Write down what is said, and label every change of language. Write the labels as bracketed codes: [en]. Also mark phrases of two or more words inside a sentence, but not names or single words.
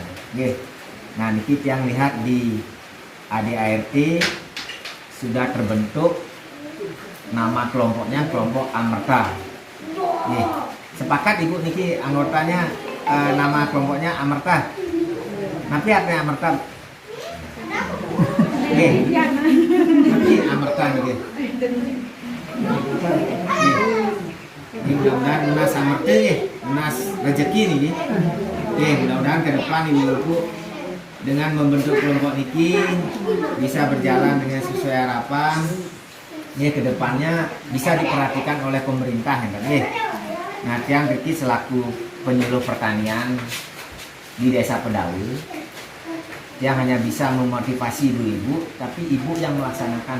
[id] Nah, niki yang lihat di ADART sudah terbentuk nama kelompoknya kelompok Amerta. Sepakat Ibu niki anggotanya nama kelompoknya Amerta. Nanti artinya Amerta. Nanti Amerta niki. Mudah-mudahan lunas Amerta lunas rezeki nih. Mudah-mudahan ke depan Ibu dengan membentuk kelompok niki bisa berjalan dengan sesuai harapan. Ke depannya bisa diperhatikan oleh pemerintah Nah, tiang Riki selaku penyuluh pertanian di Desa Pedaul yang hanya bisa memotivasi ibu-ibu, tapi ibu yang melaksanakan.